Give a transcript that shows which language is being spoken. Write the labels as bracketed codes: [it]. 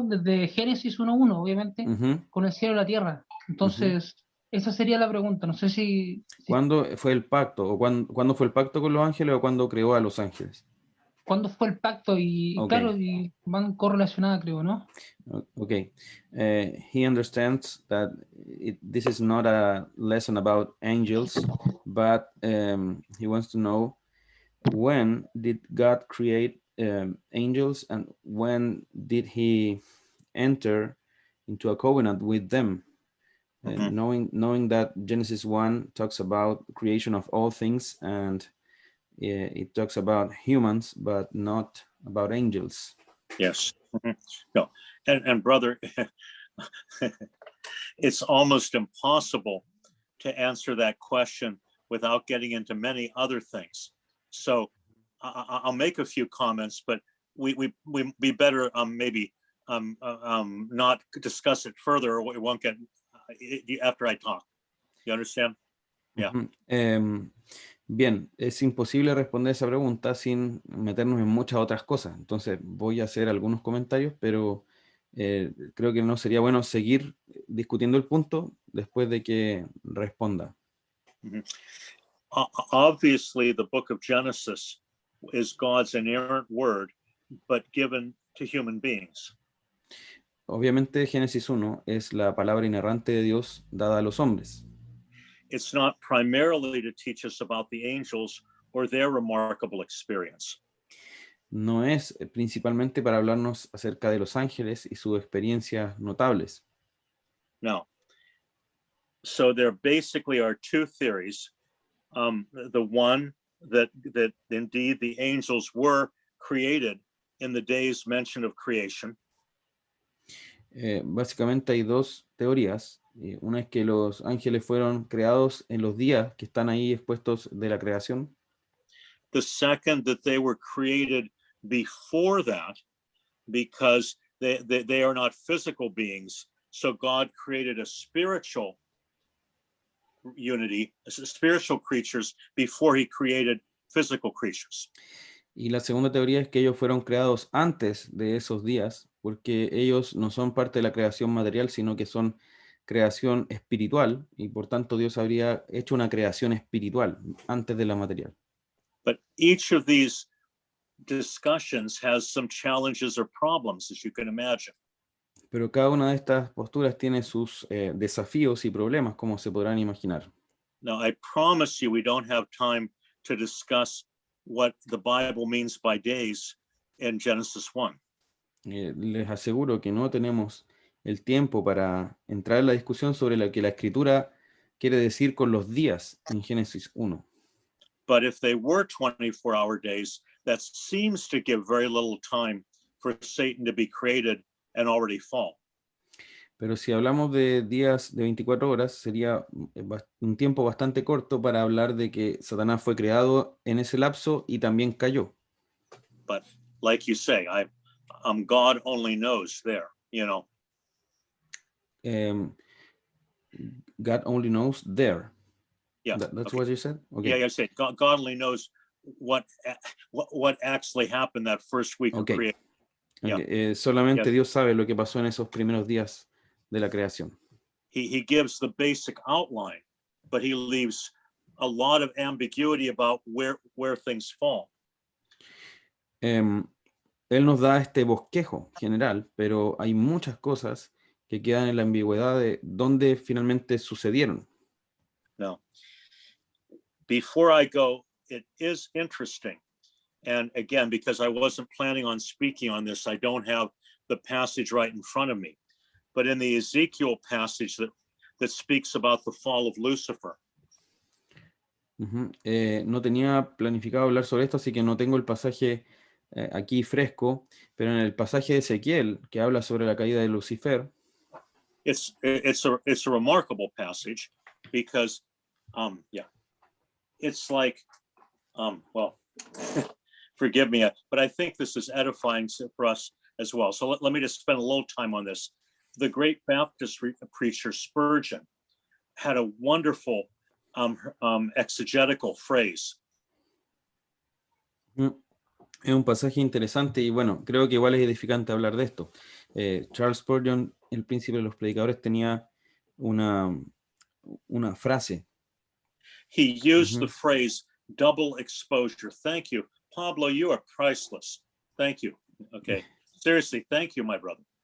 [es] Desde Génesis 1:1, obviamente, Uh-huh. con el cielo y la tierra. Entonces, esa sería la pregunta. No sé si ¿Cuándo fue el pacto? ¿O cuándo fue el pacto con los ángeles o cuándo creó a los ángeles? cuándo fue el pacto y [en] Okay. [es] claro, y van correlacionadas, creo, ¿no? [en] Okay. He understands that this is not a lesson about angels, but he wants to know when did God create angels and when did he enter into a covenant with them? Knowing that Genesis 1 talks about creation of all things and it talks about humans, but not about angels. Yes. No. And brother, it's almost impossible to answer that question without getting into many other things. So I'll make a few comments, but we be better maybe not discuss it further, or we won't get after I talk. You understand? Yeah. [es] Bien, es imposible responder esa pregunta sin meternos en muchas otras cosas. Entonces voy a hacer algunos comentarios, pero creo que no sería bueno seguir discutiendo el punto después de que responda. [en] Obviously, the book of Genesis is God's inerrant word, but given to human beings. [es] Obviamente, Génesis 1 es la palabra inerrante de Dios dada a los hombres. [en] It's not primarily to teach us about the angels or their remarkable experience. [es] No es principalmente para hablarnos acerca de los ángeles y sus experiencias notables. No. [en] So there basically are two theories. The one that indeed the angels were created in the days mentioned of creation. [es] Básicamente hay dos teorías. Una es que los ángeles fueron creados en los días que están ahí expuestos de la creación. [en] The second, that they were created before that because they are not physical beings. So God created a spiritual unity, spiritual creatures before he created physical creatures. [es] Y la segunda teoría es que ellos fueron creados antes de esos días, porque ellos no son parte de la creación material, sino que son creación espiritual, y por tanto Dios habría hecho una creación espiritual antes de la material. [en] But each of these discussions has some challenges or problems, as you can imagine. [es] Pero cada una de estas posturas tiene sus desafíos y problemas, como se podrán imaginar. [en] Now, I promise you, we don't have time to discuss what the Bible means by days in Genesis 1. [es] Les aseguro que no tenemos el tiempo para entrar en la discusión sobre lo que la Escritura quiere decir con los días en Génesis 1. [en] But if they were 24-hour days, that seems to give very little time for Satan to be created and already fall. [es] Pero si hablamos de días de 24 horas, sería un tiempo bastante corto para hablar de que Satanás fue creado en ese lapso y también cayó. [en] But like you say, God only knows there, you know. God only knows there. Yeah, That's okay. what you said? Okay. Yeah, I said God only knows what actually happened that first week Okay. of creation. [es] Okay. Solamente [en] Yeah. [es] Dios sabe lo que pasó en esos primeros días de la creación. [en] He gives the basic outline, but he leaves a lot of ambiguity about where things fall. [es] Él nos da este bosquejo general, pero hay muchas cosas que quedan en la ambigüedad de dónde finalmente sucedieron. [en] Now, before I go, it is interesting. And again, because I wasn't planning on speaking on this, I don't have the passage right in front of me. But in the Ezekiel passage that speaks about the fall of Lucifer. [es] No tenía planificado hablar sobre esto, así que no tengo el pasaje aquí fresco, pero en el pasaje de Ezequiel, que habla sobre la caída de Lucifer, [en] It's a remarkable passage because, it's like, well, forgive me, but I think this is edifying for us as well. So let me just spend a little time on this. The great Baptist preacher Spurgeon had a wonderful exegetical phrase. [es] Es un pasaje interesante y bueno, creo que igual es edificante hablar de esto. Charles Spurgeon, el príncipe de los predicadores, tenía una frase. [en] He used the phrase double exposure. Thank you. Pablo, you are priceless. Thank you. Okay. Seriously, thank you, my brother.